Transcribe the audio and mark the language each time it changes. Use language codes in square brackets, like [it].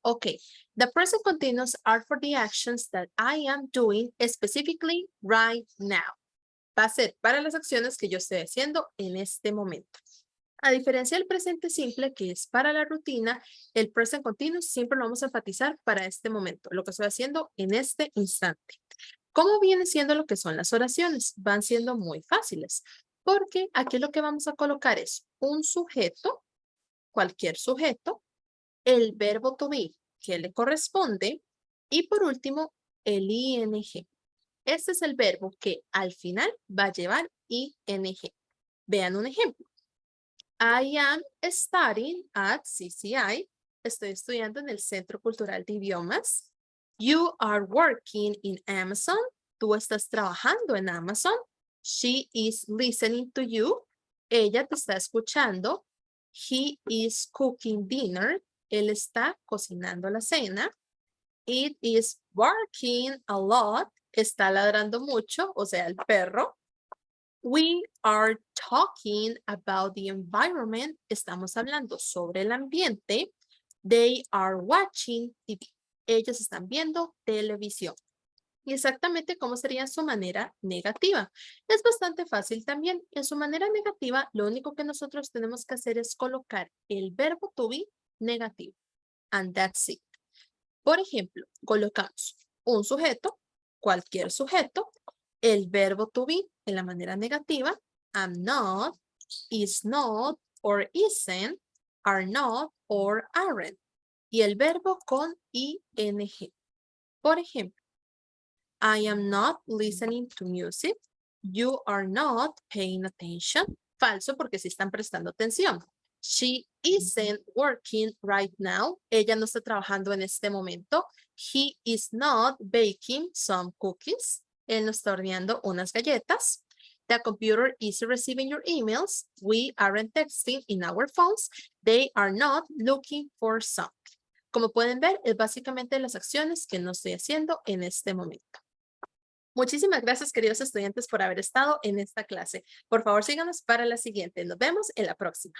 [en] Ok, the present continuous are for the actions that I am doing specifically right now. [es] Va a ser para las acciones que yo estoy haciendo en este momento. A diferencia del presente simple, que es para la rutina, el present continuous siempre lo vamos a enfatizar para este momento, lo que estoy haciendo en este instante. ¿Cómo viene siendo lo que son las oraciones? Van siendo muy fáciles, porque aquí lo que vamos a colocar es un sujeto, cualquier sujeto, el verbo to be que le corresponde y por último el ing. Este es el verbo que al final va a llevar ing. Vean un ejemplo. [en] I am studying at CCI. [es] Estoy estudiando en el Centro Cultural de Idiomas. [en] You are working in Amazon. [es] Tú estás trabajando en Amazon. [en] She is listening to you. [es] Ella te está escuchando. [en] He is cooking dinner. [es] Él está cocinando la cena. [en] It is barking a lot. [es] Está ladrando mucho, o sea, el perro. [en] We are talking about the environment. [es] Estamos hablando sobre el ambiente. [en] They are watching TV. [es] Ellos están viendo televisión. Y exactamente cómo sería su manera negativa. Es bastante fácil también. En su manera negativa, lo único que nosotros tenemos que hacer es colocar el verbo to be negativo. [en] And that's it. [es] Por ejemplo, colocamos un sujeto, cualquier sujeto, el verbo to be en la manera negativa, am not, is not, or isn't, are not, or aren't. Y el verbo con ing. Por ejemplo, [en] I am not listening to music. You are not paying attention. [es] Falso porque sí están prestando atención. [en] She isn't working right now. [es] Ella no está trabajando en este momento. [en] He is not baking some cookies. [es] Él no está horneando unas galletas. [en] The computer is receiving your emails. We aren't texting in our phones. They are not looking for something. [es] Como pueden ver, es básicamente las acciones que no estoy haciendo en este momento. Muchísimas gracias, queridos estudiantes, por haber estado en esta clase. Por favor, síganos para la siguiente. Nos vemos en la próxima.